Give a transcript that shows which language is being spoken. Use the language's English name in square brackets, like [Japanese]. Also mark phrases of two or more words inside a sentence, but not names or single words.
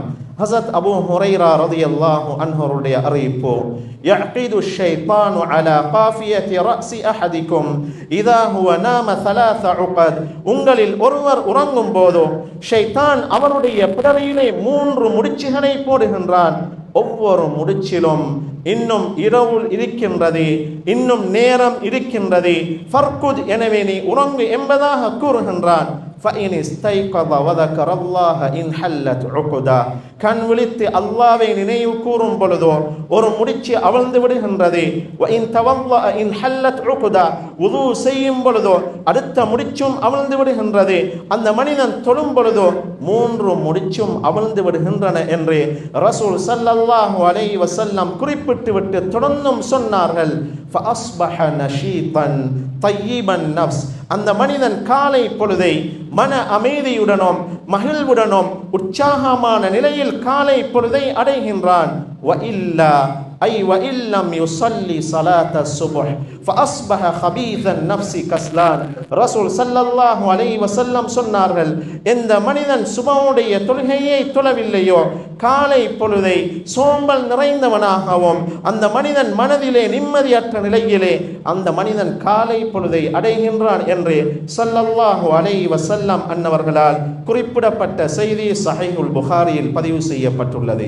[Tamil] ஹஸரத் அபூ ஹுரைரா [Arabic] رضي الله عنه [Tamil] அவருடைய அறிவிப்பு, [Arabic] يعقد الشيطان على قافية رأس أحدكم إذا هو نام ثلاث عقد, [Tamil] உங்களில் ஒருவர் உறங்கும் போது ஷைத்தான் அவருடைய பிடரியிலே 3 முடிச்சுகளை போடுகின்றான். ஒவ்வொரு முடிச்சிலும் இன்னும் இரவு இருக்கின்றது, இன்னும் நேரம் இருக்கின்றது, ஃபர்குத், எனவே நீ உறங்கு என்பதாக கூறுகின்றான். [Arabic] فإن استيقظ وذكر الله إن حلت عقدا, [Tamil] கண் விழித்து அல்லாஹ்வை நினைவு கூறும் பொழுதோ ஒரு முடிச்சு அவிழ்ந்து விடுகின்றது. [Arabic] وإن توضأ إن حلت عقدا, [Tamil] வுது செய்யும் பொழுதோ அடுத்த முடிச்சும் அவிழ்ந்து விடுகின்றது. அந்த மனிதன் தொழும் பொழுதோ 3 முடிச்சும் அவிழ்ந்து விடுகின்றன என்று ரசூல் [Arabic] صلى الله عليه وسلم [Tamil] குறிப்பிட்டு விட்டு தொடர்ந்தும் சொன்னார்கள். [Arabic] فأصبح نشيطا طيبا النفس, [Tamil] அந்த மனிதன் காலை பொழுதை மன அமைதியுடனும் மகிழ்வுடனும் உற்சாகமான நிலையில் காலை பொழுதை அடைகின்றான். [Arabic] وإلا أي وإن لم يصلي صلاة الصبح فأصبح خبيث النفس كسلان. [Tamil] ரசூல் [Arabic] صلى الله عليه وسلم [Tamil] சொன்னார்கள், இந்த மனிதன் சுபஹுடைய தொழுகையை தொழவில்லையோ காலை பொழுதை சோம்பல் நிறைந்தவனாகவும் அந்த மனிதன் மனதிலே நிம்மதியற்ற நிலையிலே அந்த மனிதன் காலை பொழுதை அடைகின்றான் என்று [Arabic] صلى الله عليه وسلم [Tamil] அன்னவர்களால் குறிப்பிடப்பட்ட செய்தி ஸஹீஹுல் புகாரியில் பதிவு செய்யப்பட்டுள்ளது.